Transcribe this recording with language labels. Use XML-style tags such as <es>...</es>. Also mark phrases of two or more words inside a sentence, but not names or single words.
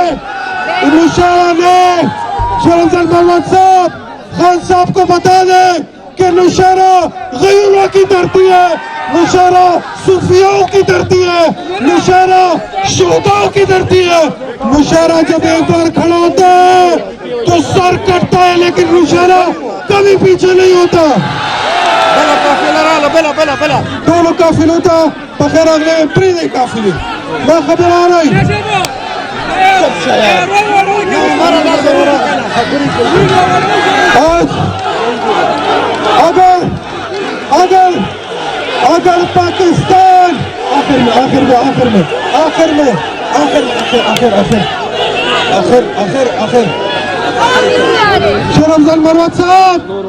<ur>مشیرہ نے شیر افضل ملوت صاحب خان صاحب کو بتا دیں کہ نوشہرہ غیوروں کی دھرتی ہے نوشہرہ صوفیاؤں کی دھرتی ہے نوشہرہ شہداؤں کی دھرتی ہے. نوشہرہ جب ایک بار کھڑا ہوتا ہے تو سر کٹتا ہے لیکن نوشہرہ کبھی پیچھے نہیں ہوتا.</ur> <ps>ټولو قافلو ته بخیر راغلی پرېږدئ قافلې ما خبر</ps> <ur>آ رہی اگر پاکستان شیر افضل ملوت صاحب</ur>